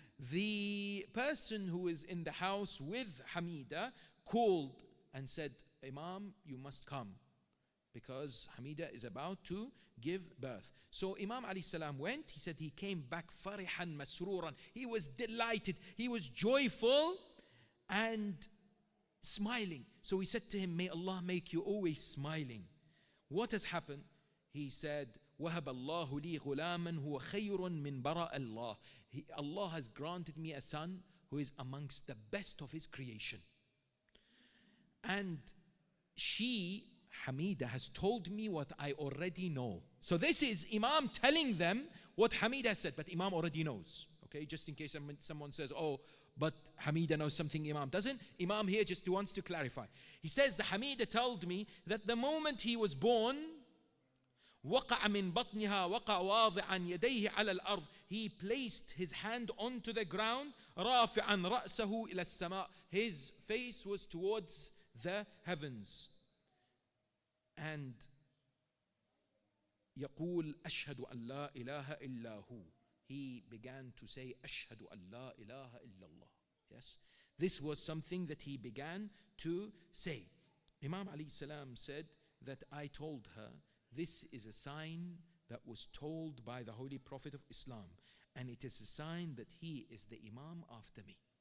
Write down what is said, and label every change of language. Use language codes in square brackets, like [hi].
[en] the person who is in the house with Hamida called and said, Imam, you must come, because Hamida is about to give birth. So Imam alayhi salam went. He said he came back [ar] farihan masruran. [en] He was delighted. He was joyful and smiling. So he said to him, may Allah make you always smiling. What has happened? He said, [ar] وَهَبَ اللَّهُ لِي غُلَامًا هُوَ خَيْرٌ مِّن بَرَأَ اللَّهِ. [en] Allah has granted me a son who is amongst the best of his creation. And she, Hamida, has told me what I already know. So this is Imam telling them what Hamida said, but Imam already knows. Okay, just in case someone says, oh, but Hamida knows something Imam doesn't. Imam here just wants to clarify. He says, the Hamida told me that the moment he was born, [ar] وقع من بطنها وقع واضعا يديه على الأرض. [en] He placed his hand onto the ground. [ar] رافعا رأسه إلى السماء. [en] His face was towards the heavens. [ar] And يقول أشهد أن لا إله إلا هو. [en] He began to say [ar] أشهد أن لا إله إلا الله. [en] Yes, this was something that he began to say. Imam alayhi salam said that I told her, this is a sign that was told by the Holy Prophet of Islam, and it is a sign that he is the Imam after me.